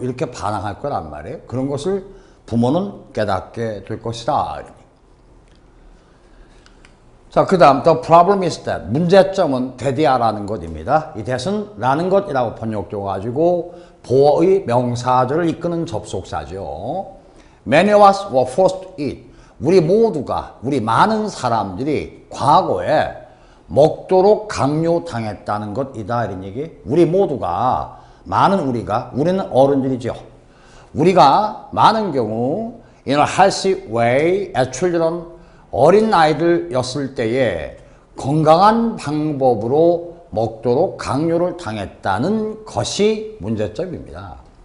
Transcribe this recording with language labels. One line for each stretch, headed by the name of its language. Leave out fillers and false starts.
Korean: 이렇게 반항할 거란 말이에요. 그런 것을 부모는 깨닫게 될 것이다. 자, 그 다음
English: the problem is that
Korean: 문제점은 대디아라는 것입니다. 이 that은 라는 것이라고 번역되어 가지고 보어의 명사절을 이끄는 접속사죠.
English: Many of us were forced to eat.
Korean: 우리 많은 사람들이 과거에 먹도록 강요당했다는 것이다. 이런 얘기. 우리 모두가 우리는 어른들이죠. 우리가 많은 경우
English: in a healthy way as children
Korean: 어린 아이들이었을 때에 건강한 방법으로 먹도록 강요를 당했다는 것이 문제점입니다.